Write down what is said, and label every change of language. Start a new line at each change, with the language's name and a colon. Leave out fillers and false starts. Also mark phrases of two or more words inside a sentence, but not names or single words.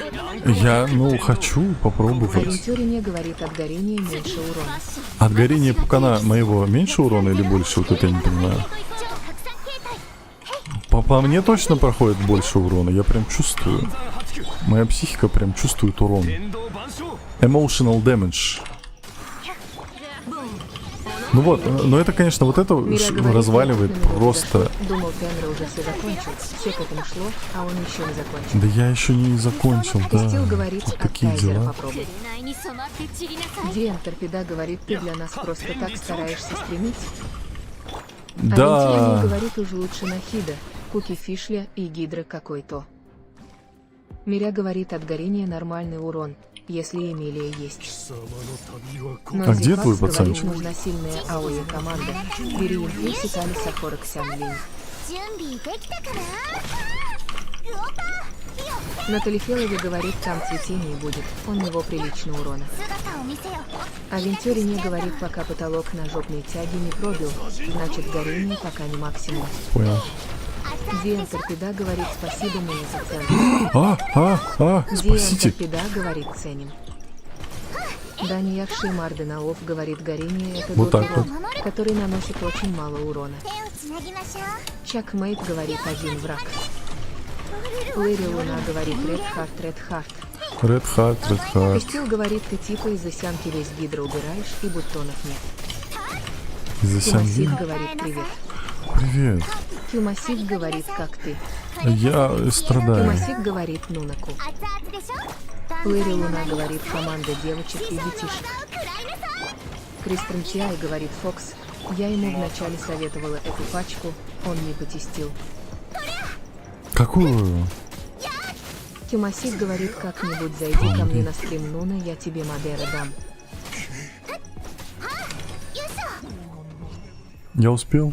Russian: Я, хочу попробовать. Авентюрине, говорит, от горения меньше урона. От горения пукана моего меньше урона или больше? Вот это я не понимаю. По мне точно проходит больше урона. Я прям чувствую. Моя психика прям чувствует урон.
English: Emotional damage.
Russian: Ну вот, но это, конечно, вот это разваливает просто. Думал, Тенра уже все закончил. Все к этому шло, а он еще не закончил. Да я еще не закончил, Костил, да. говорит, Вот от такие Кайзера дела. попробуй. Диен Торпеда, говорит, ты для нас просто так стараешься стремить. Авентюрине, Да. говорит, уж лучше Нахида, Куки Фишля и Гидра какой-то. Миря, говорит, от горения нормальный урон, если Эмилия есть. А где твой Говорит, пацанчик? нужна сильная АОЕ команда. Бери импульсик Алиса Хорок Сянлинь.
Japanese: 準備できたかな。ウオパ。
Russian: На Талифелове, говорит, там цветение будет, он его прилично урона.
Japanese: 姿を見せよ。
Russian: Авентюрине, говорит, пока потолок на жопной тяге не пробил, значит горение пока не максимум. Понял. Диен Торпеда, говорит, спасибо, мне за ценность. Спасите. Диен Торпеда, говорит, ценим. Дани Якши Марденаов, говорит, горение это Вот так урон, который наносит очень мало урона.
Japanese: 手をつなぎましょう。
Russian: Чак Мейт, говорит, один враг. Лэри Луна, говорит, Ред Харт. Red Heart, Red Heart. Костил, говорит, ты типа из-за сянки весь гидро убираешь и бутонов нет. Из-за Сянли. Кюмасик, говорит, привет. Привет. Кюмасик, говорит, как ты. Я страдаю. Кюмасик, говорит, Нунаку.
Japanese: 熱々でしょ。
Russian: Лэри Луна, говорит, команда девочек и детишек.
Japanese: 食らいなさい。
Russian: Кристен Тиай, говорит, Фокс. Я ему вначале советовала эту пачку, он не потестил. Какую? Кюмасик, говорит, как-нибудь зайди ко мне на стрим Нуна, я тебе Мадера дам. Я успел?